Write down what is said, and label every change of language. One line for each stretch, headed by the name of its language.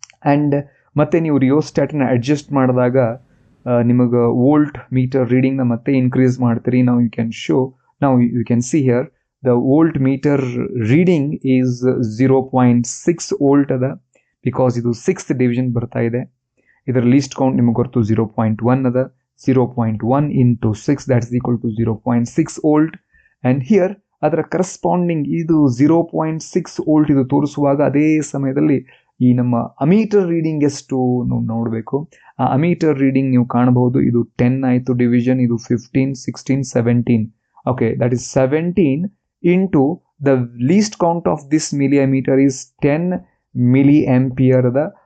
Kannada: And ಮತ್ತೆ ನೀವು ರಿಯೋಸ್ಟ್ಯಾಟನ್ನ adjust ಮಾಡಿದಾಗ ನಿಮಗೆ ವೋಲ್ಟ್ ಮೀಟರ್ ರೀಡಿಂಗ್ನ ಮತ್ತೆ ಇನ್ಕ್ರೀಸ್ ಮಾಡ್ತೀರಿ. ನಾವು
English: you can see here the volt meter reading is 0.6 volt ಅದ, because
Kannada: ಇದು 6th ಡಿವಿಷನ್ ಬರ್ತಾ ಇದೆ. ಇದರ ಲೀಸ್ಟ್ ಕೌಂಟ್ ನಿಮಗೆ ಗೊತ್ತು 0.1 ಅದ.
English: 0.1 × 6 that is equal to 0.6 volt. And here
Kannada: ಅದರ ಕರೆಸ್ಪಾಂಡಿಂಗ್ ಇದು 0.6 ವೋಲ್ಟ್ ಇದು ತೋರಿಸುವಾಗ ಅದೇ ಸಮಯದಲ್ಲಿ ಈ ನಮ್ಮ ಅಮೀಟರ್ ರೀಡಿಂಗ್ ಎಷ್ಟು ನೋಡಬೇಕು. ಆ ಅಮೀಟರ್ ರೀಡಿಂಗ್ ನೀವು ಕಾಣಬಹುದು, ಇದು 10 ಆಯಿತು ಡಿವಿಷನ್, ಇದು 15, 16, 17.
English: Okay, that is 17 into the least count of this milliammeter is 10 milliampere ಅದ.